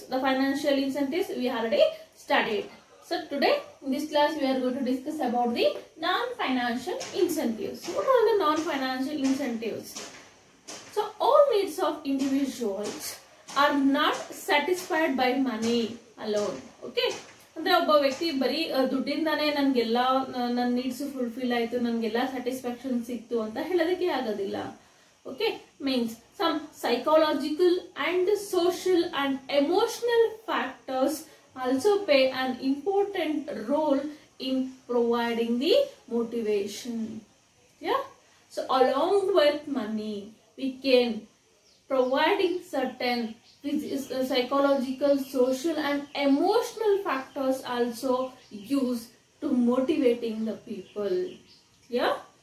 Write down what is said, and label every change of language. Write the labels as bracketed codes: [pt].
[en] The financial incentives we already studied. So today in this class we are going to discuss about the non-financial incentives. What are the non-financial incentives? So all needs of individuals are not satisfied by money alone. Okay. [kn] ಅಂದ್ರೆ ಒಬ್ಬ ವ್ಯಕ್ತಿ ಬರೀ ದುಡ್ಡಿಂದಾನೇ ನನಗೆಲ್ಲ ನನ್ನ needs fulfil ಆಯ್ತು, ನನಗೆಲ್ಲ satisfaction ಸಿಕ್ತು ಅಂತ ಹೇಳೋದಕ್ಕೆ ಆಗೋದಿಲ್ಲ. [en] Okay, means some psychological and social and emotional factors also play an important role in providing the motivation. Yeah. So along with money, we can providing certain psychological, social and emotional factors also used to motivating the people. Yeah.